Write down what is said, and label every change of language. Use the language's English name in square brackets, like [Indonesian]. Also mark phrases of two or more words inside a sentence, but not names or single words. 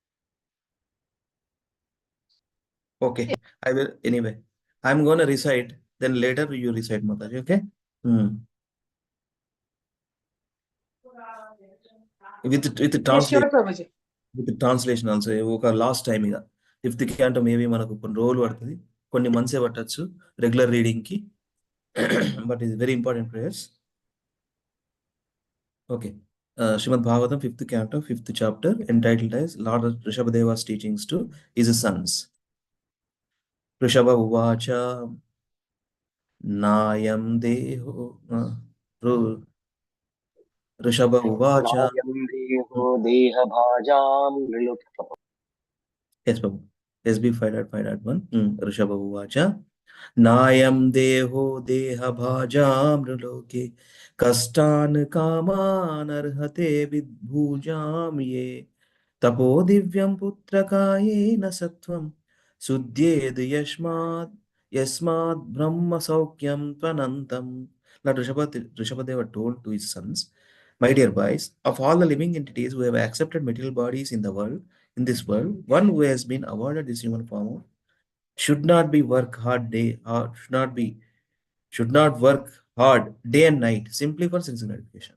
[English] Okay, I will anyway. I'm going to recite Then later you recite Mataji, okay? With the Yes, sure, translation. Prabhuji. with translation also [Telugu] ఒక [English] last time [Telugu] ఇక [English] fifth canto maybe [Telugu] మనకు కొన్ని రోజులు పడుతుంది, కొన్ని మంత్సే పట్టచ్చు [English] regular readingకి. but ఇది very important prayers. Okay, శ్రీమద్ భాగవతం fifth canto fifth chapter entitled as Lord ఋషభదేవాస్ teachings to his sons. [Sanskrit] ఋషభ ఉవాచ నాయం దేహో ఋషభ ఉవాచ. నాయం దేహో దేహభాజాం నృలుప్త. [English] Yes, Babu. SB 5.5.1. [Sanskrit] ऋषभ उवाच नायं देहो देहभाजामृलोके कष्टान् कामानर्हते विद्भुजां ये तपो दिव्यं पुत्रकायेन सत्वं शुद्ध्येद् यस्मात् ब्रह्म सौख्यं त्वनन्तं. [English] Now Rishabhadeva told to his sons, my dear boys, of all the living entities who have accepted material bodies in this world, one who has been awarded this human form should not work hard day and night simply for sense gratification.